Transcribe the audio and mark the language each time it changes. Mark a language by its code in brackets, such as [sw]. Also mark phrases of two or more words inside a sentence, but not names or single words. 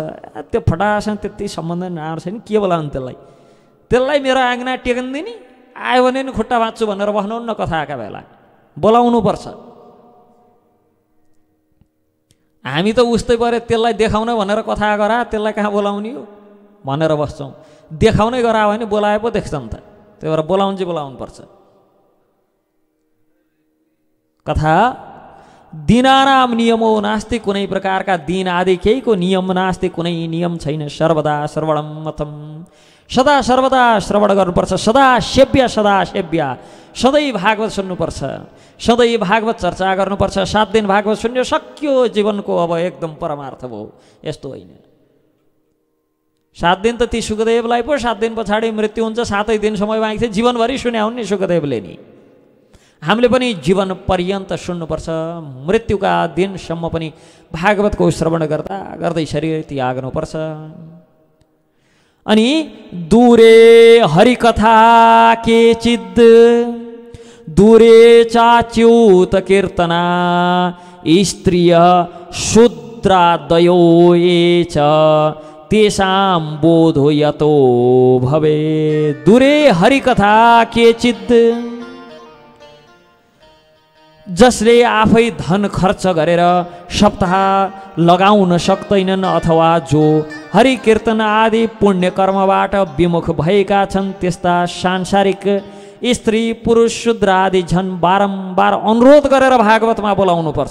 [ne] त्यो फटासँग त्यति सम्बन्ध नआएको छैन, के बोलाउनु त्यसलाई मेरो आँगना टेकन्दिनी आयो भने नि खुट्टा बाँच्छु भनेर बस्नुहुन्न। कथाका बेला बोलाउनुपर्छ। हामी त उस्तै परे त्यसलाई देखाउन भनेर कथा गरा, त्यसलाई कहाँ बोलाउने हो भनेर बस्छौँ। देखाउनै गरा भने बोलाए पो देख्छन् त, त्यही भएर बोलाउनु चाहिँ बोलाउनुपर्छ। [sa] कथा दिनानाम नियमो नास्ति, [ne] कुनै प्रकारका दिन आदि केहीको नियम नास्ति, कुनै नियम छैन। [sa] सर्वदा श्रवणम मतम, [ne] सदा सर्वदा श्रवण गर्नुपर्छ। [sa] सदा सेव्य, सदा सेव्य, [ne] सधैँ भागवत सुन्नुपर्छ, सधैँ भागवत चर्चा गर्नुपर्छ। 7 दिन भागवत सुन्यो सक्यो, जीवनको अब एकदम परमार्थ भयो। यस्तो होइन। 7 दिन त ती सुखदेवलाई पो 7 दिन पछाडि मृत्यु हुन्छ, 7 दिन समय बाँकी थियो, जीवनभरि सुन्या हुन् नि सुखदेवले नि। हामीले पनि जीवन पर्यन्त सुन्नुपर्छ। मृत्युका दिनसम्म पनि भागवतको श्रवण गर्दा गर्दै शरीर त्याग्नुपर्छ। [sa] अनि दूरे हरिकथा केचिद्, दूरे चाच्युत कीर्तना, स्त्रिय शूद्रादयो ये च तेषां बोधो यतो भवे। दूरे हरिकथा केचिद्, [ne] जसले आफै धन खर्च गरेर सप्ताह लगाउन सक्दैनन् अथवा जो हरि कीर्तन आदि पुण्य कर्मबाट विमुख भएका छन्, त्यस्ता सांसारिक स्त्री पुरुष शूद्र आदि झन् बारम्बार अनुरोध गरेर भागवतमा बोलाउनु पर्छ।